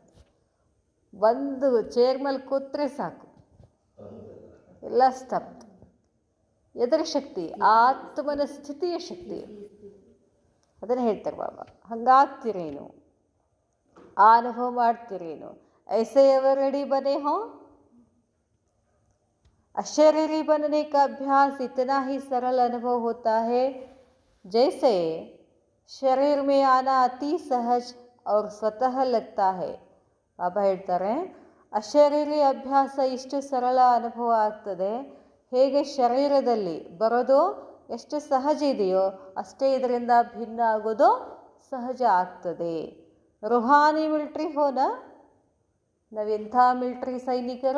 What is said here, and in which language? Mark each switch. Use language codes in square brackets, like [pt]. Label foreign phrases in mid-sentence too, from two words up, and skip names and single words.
[kn] ಬಂದು ಚೇರ್ ಮೇಲೆ ಕೂತ್ರೆ ಸಾಕು, ಎಲ್ಲ ಸ್ತಬ್ಧ. ಎದರ ಶಕ್ತಿ? ಆತ್ಮನ ಸ್ಥಿತಿಯ ಶಕ್ತಿ. ಅದನ್ನು ಹೇಳ್ತಾರೆ ಬಾಬಾ. ಹಂಗಾಗ್ತಿರೇನು? ಆ ಅನುಭವ ಮಾಡ್ತಿರೇನು? [hi] ऐसे एवरेडी बने हो? अशरीरी बनने का अभ्यास इतना ही सरल अनुभव होता है जैसे शरीर में आना अति सहज और स्वतः लगता है. [kn] ಬಾಬಾ ಹೇಳ್ತಾರೆ, ಅಶರೀರಿ ಅಭ್ಯಾಸ ಇಷ್ಟು ಸರಳ ಅನುಭವ ಆಗ್ತದೆ, ಹೇಗೆ ಶರೀರದಲ್ಲಿ ಬರೋದು ಎಷ್ಟು ಸಹಜ ಇದೆಯೋ ಅಷ್ಟೇ ಇದರಿಂದ ಭಿನ್ನ ಆಗೋದು ಸಹಜ ಆಗ್ತದೆ. [hi] रूहानी मिलिट्री हो न, [kn] ನಾವೆಂಥ ಮಿಲ್ಟ್ರಿ ಸೈನಿಕರು?